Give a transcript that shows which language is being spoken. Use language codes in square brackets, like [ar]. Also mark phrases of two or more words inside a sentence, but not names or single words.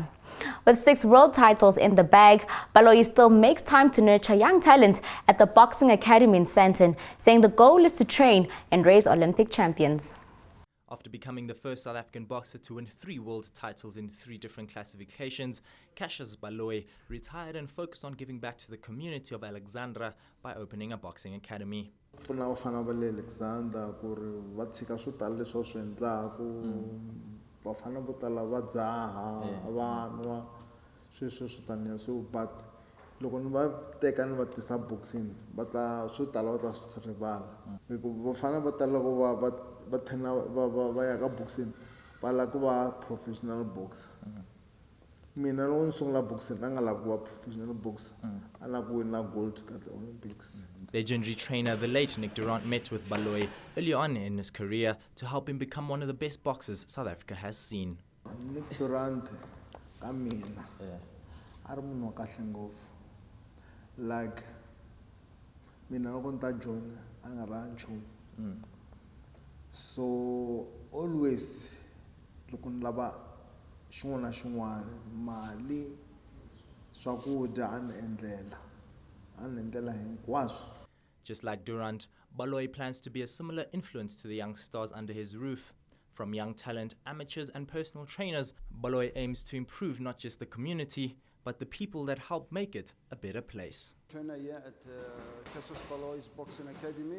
[en] With 6 world titles in the bag, Baloyi still makes time to nurture young talent at the Boxing Academy in Sandton, saying the goal is to train and raise Olympic champions. After becoming the first South African boxer to win 3 world titles in 3 different classifications, Cassius Baloyi retired and focused on giving back to the community of Alexandra by opening a boxing academy. [ts] Vafana vo tala va dzaha vanwa sweswo swo taniya so but loko ni va teka ni va tisa boxing va ta swo tala va ta swi rivala hikuva vafana vo tala loko va thena va ya ka boxing va lava ku va [en] professional boxer. [ts] Mina loko ni sungula boxing a nga lava ku va [en] professional boxer [ts] a lava ku wina [en] gold at the Olympics. Legendary trainer the late Nick Durant met with Baloyi early on in his career to help him become one of the best boxers South Africa has seen. [ts] Nick Durant ka mina a ri munhu wa kahle ngopfu. Like mina loko ni ta join a nga ra nchumu. [en] So always [ts] loko ni lava xin'wana na xin'wana mali swakudya a ni endlela hinkwaswo. [en] Just like Durant, Baloyi plans to be a similar influence to the young stars under his roof. From young talent, amateurs and personal trainers, Baloyi aims to improve not just the community, but the people that help make it a better place. Trainer here at Cassius Baloyi's Boxing Academy.